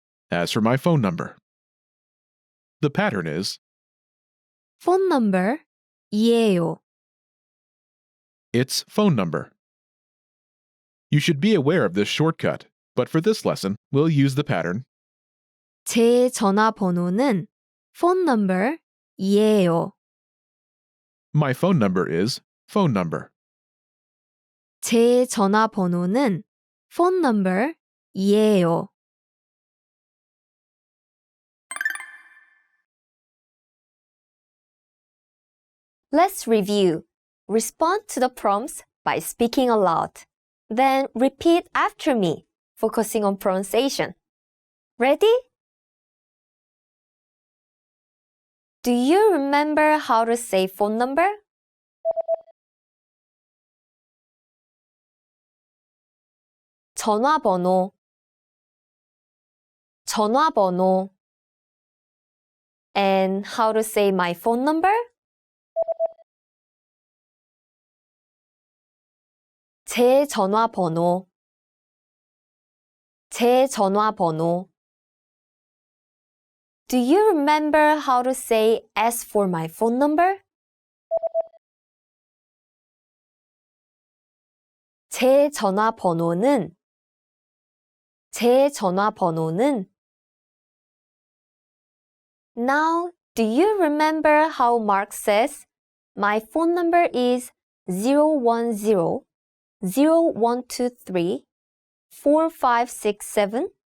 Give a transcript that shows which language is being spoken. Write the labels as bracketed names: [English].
[English] as for my phone number. The pattern is, phone number [Korean] 이에요. [English] it's phone number. You should be aware of this shortcut, but for this lesson, we'll use the pattern, [Korean] 제 전화번호는 phone number 이에요. [English] my phone number is phone number. [Korean] 제 전화번호는 phone number 이에요. [English] Let's review. Respond to the prompts by speaking aloud. Then repeat after me, focusing on pronunciation. Ready? Do you remember how to say phone number? [Korean] 전화번호, 전화번호. [English] And how to say my phone number? [Korean] 제 전화번호, 제 전화번호. [English] Do you remember how to say as for my phone number? [Korean] 제 전화번호는, 제 전화번호는. [English] Now, do you remember how Mark says, my phone number is 010 0123 4567?